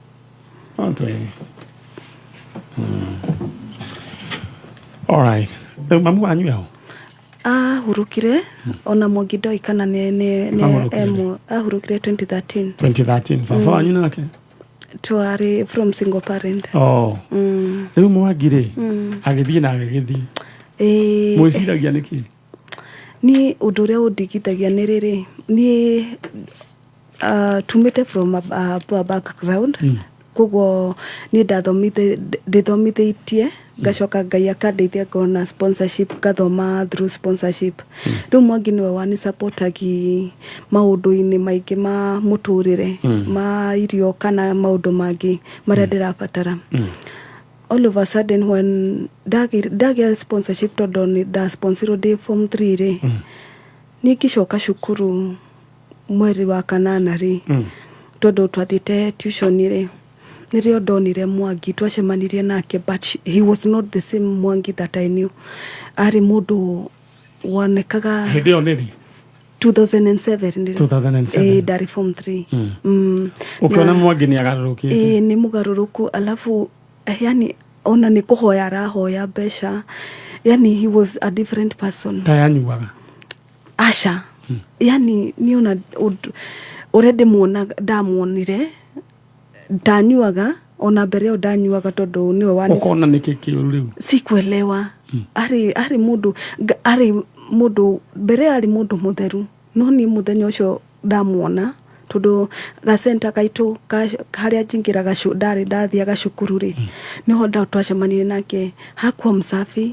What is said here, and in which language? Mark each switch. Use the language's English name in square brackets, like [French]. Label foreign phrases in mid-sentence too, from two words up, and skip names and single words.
[English] Alright. [Kikuyu] Rĩu mamu wanyu yaho? Ahurukire ona Mwangi ndoikana nĩ ahurukire 2013. 2013. Baba wanyu nake? Twarĩ [English] from single parent. [Kikuyu] Rĩu Mwangi rĩ agĩthiĩ na agĩgĩthiĩ mwĩciragia nĩkĩ? Ni ũndũ ũrĩa ũndigithagia nĩ rĩrĩ, niĩ tumĩte [English] from a poor background, [Kikuyu] koguo niĩ ndĩthomithĩtie ngacoka Ngai akandeithia ngona sponsorship, ngathoma [English] through sponsorship. [Kikuyu] Rĩu Mwangi nĩwe wani-supportagi maũndũ-inĩ maingĩ ma mũtũrĩre, ma irio kana maũndũ mangĩ marĩa ndĩrabatara. [English] All of a sudden [Kikuyu] when ndagĩa sponsorship tondũ ndasponsirwo ndĩ form 3 rĩ, niĩ ngĩcoka cukuru mweri wa kanana rĩ, tondũ twathiĩte tuition rĩ, nĩrĩo ndonire Mwangi, twacemanirie nake, [English] but he was not the same Mwangi that I knew. [Kikuyu] Arĩ mũndũ wonekaga hĩndĩ ĩyo nĩrĩ 2007 ndarĩ form 3. Ũkiona Mwangi nĩ agarũrũkĩte? Nĩ mũgarũrũku, [Swahili] alafu yani [Kikuyu] ona nĩ kũhoya arahoya mbeca, yani [English] he was a different person. [Kikuyu] Ta yanyuaga? Aca yani niĩ ona ũrĩa ndamuonire ndanyuaga, ona mbere ĩyo ndanyuaga tondũ nĩwe wani. Ũkona nĩkĩ kĩũru rĩu? [Swahili] Sikuelewa. [Kikuyu] Arĩ mũndũ mbere arĩ mũndũ mũtheru, no niĩ mũthenya ũcio ndamuona tondũ gacenta gaitũ harĩa njingĩraga ndarĩ ndathiaga cukuru rĩ, niho twacemanirie nake, [Swahili] hakuwa msafi.